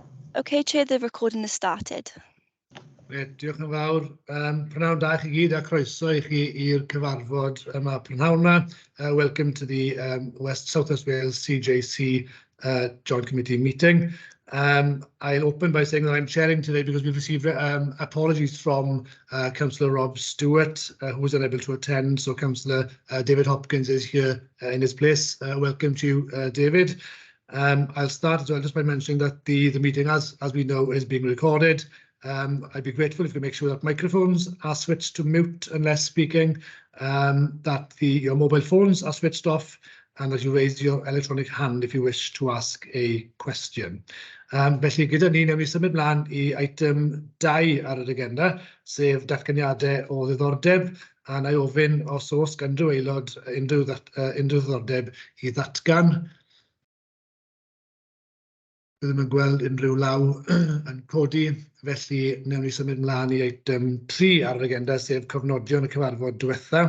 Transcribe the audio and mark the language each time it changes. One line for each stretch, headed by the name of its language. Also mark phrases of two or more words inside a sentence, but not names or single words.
English: Okay, Chair, the recording has started.
Welsh: Diolch yn fawr. Prynawn da chi gyd a croeso i chi i'r cyfarfod yma prynawn yma.
English: Welcome to the South West Wales CJC Joint Committee meeting. I'll open by saying that I'm chairing today because we've received apologies from Councillor Rob Stewart, who was unable to attend. So Councillor David Hopkins is here in his place. Welcome to you, David. I'll start as well just by mentioning that the meeting, as we know, is being recorded. I'd be grateful if you make sure that microphones are switched to mute unless speaking, that your mobile phones are switched off, and that you raise your electronic hand if you wish to ask a question.
Welsh: Felly gyda ni, newn ni symud mlaen I item 2 ar yr agenda, sef datganiadau o ddiddordeb, a na I ofyn os oes gan unrhyw aelod unrhyw ddiddordeb I ddatgan. Byddwn yn gweld unrhyw law yn codi, felly newn ni symud mlaen I item 3 ar yr agenda, sef cofnodion y cyfarfod diwetha.